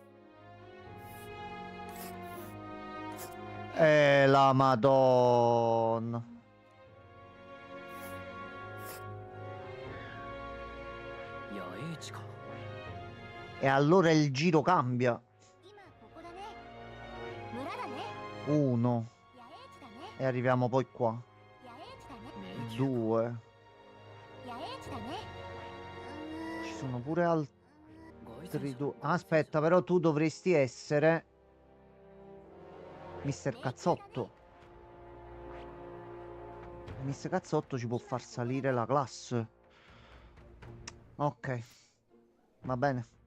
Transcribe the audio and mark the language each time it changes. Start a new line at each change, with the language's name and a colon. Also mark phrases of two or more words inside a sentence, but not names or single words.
Italian: La Madonna. E allora il giro cambia.
Japanese: 今ここだね。村だね。
Italian: Uno.
Japanese: 野営地だね。
Italian: E arriviamo poi qua.
Japanese: 野営地だね。
Italian: Due.
Japanese: 野営地だね。
Italian: Ci sono pure altri due. Aspetta, però tu dovresti essere Mister Cazzotto. Mister Cazzotto ci può far salire la classe. Ok. Va bene.